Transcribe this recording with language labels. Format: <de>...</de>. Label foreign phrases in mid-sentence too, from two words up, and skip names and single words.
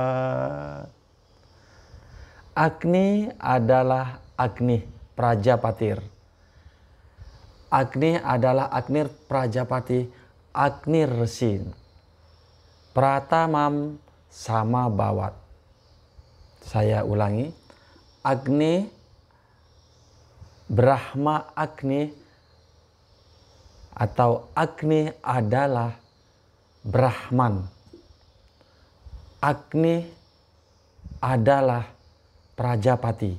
<id>Agni adalah Agni Prajapatir. Agni adalah Agni Prajapati, Agni Resin.</id> <sa>Pratamam Samabawat.</sa> <id>Saya ulangi.</id> <sa>Agni, Brahma Agni,</sa> <id>atau Agni adalah Brahman. Agni adalah Prajapati.</id>